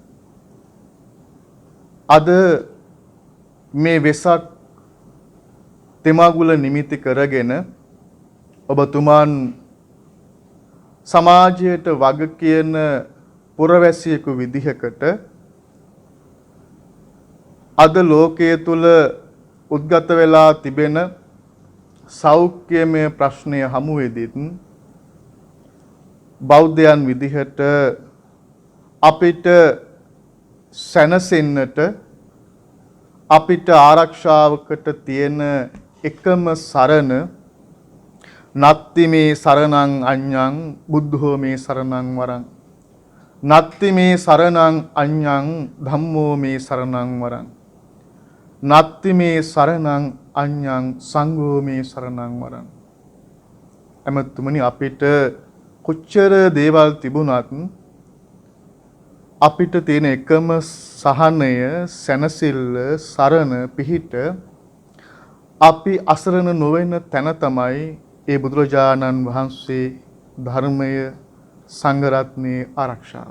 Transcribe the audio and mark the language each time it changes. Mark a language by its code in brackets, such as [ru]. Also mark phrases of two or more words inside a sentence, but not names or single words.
[si] අද මේ වෙසක් තෙමගුල නිමිති කරගෙන ඔබතුමන් සමාජයට වග කියන පුරවැසියෙකු විදිහකට අද ලෝකයේ තුල උද්ගත වෙලා තිබෙන සෞඛ්‍යමය ප්‍රශ්නය හමුවේදීත් බෞද්ධයන් විදිහට අපිට සැනසෙන්නට අපිට ආරක්ෂාවකට තියෙන එකම සරණ [pi] නත්ති මේ සරණං අඤ්ඤං බුද්ධෝ මේ සරණං වරං නත්ති මේ සරණං අඤ්ඤං ධම්මෝ මේ සරණං වරං නත්ති මේ සරණං අඤ්ඤං සංඝෝ මේ සරණං වරං. [si] එමෙතුමනි අපිට කොච්චර දේවල් තිබුණත් අපිට තියෙන එකම සහනය සැනසෙල්ල සරණ පිහිට අපි අසරණ නොවන තැන තමයි ඒ බුදුරජාණන් වහන්සේ ධර්මය සංඝ රත්නයේ ආරක්ෂාව.